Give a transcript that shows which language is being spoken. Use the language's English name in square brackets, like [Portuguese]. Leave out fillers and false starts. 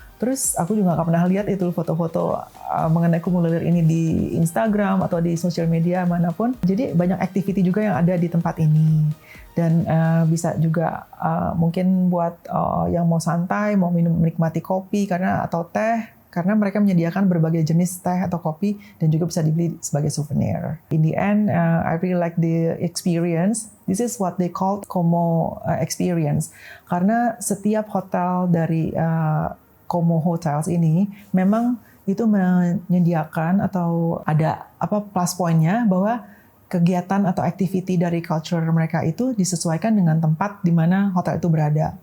[Indonesian] Terus aku juga nggak pernah lihat itu foto-foto mengenai Kumulilir ini di Instagram atau di sosial media manapun. Jadi banyak activity juga yang ada di tempat ini. Dan bisa juga mungkin buat yang mau santai, mau menikmati kopi atau teh, karena mereka menyediakan berbagai jenis teh atau kopi dan juga bisa dibeli sebagai souvenir. [English] In the end, I really like the experience. This is what they call Komo experience. [Indonesian] Karena setiap hotel dari Komo Hotels ini memang itu menyediakan atau ada plus point-nya bahwa kegiatan atau activity dari culture mereka itu disesuaikan dengan tempat di mana hotel itu berada.